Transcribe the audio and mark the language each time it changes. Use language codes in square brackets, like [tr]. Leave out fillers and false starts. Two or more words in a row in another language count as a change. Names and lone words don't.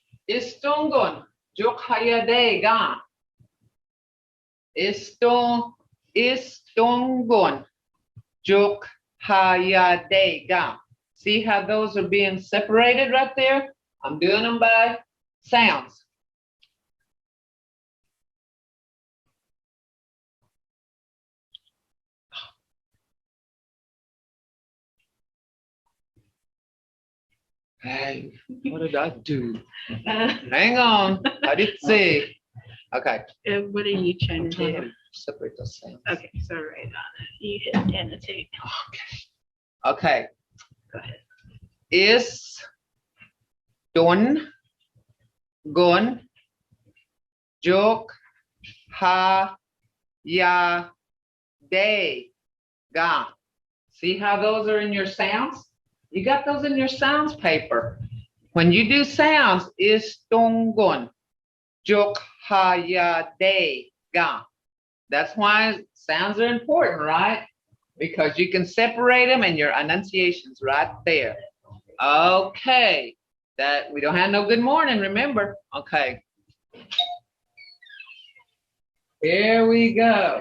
[en] Istungun juk hayadega. Istungun juk hayadega. See how those are being separated right there? I'm doing them by sounds. Hey, what did I do? Hang on. I didn't see. Okay. What are you trying to do? Separate those sounds. Okay, so right on it. You hit annotate. Okay. Go ahead. Is dun gun juk ha ya day ga. See how those are in your sounds? You got those in your sounds paper. When you do sounds, is dun gun juk ha ya day ga. That's why sounds are important, right? Because you can separate them and your enunciation's right there. Okay. That we don't have no good morning, remember? Okay. Here we go.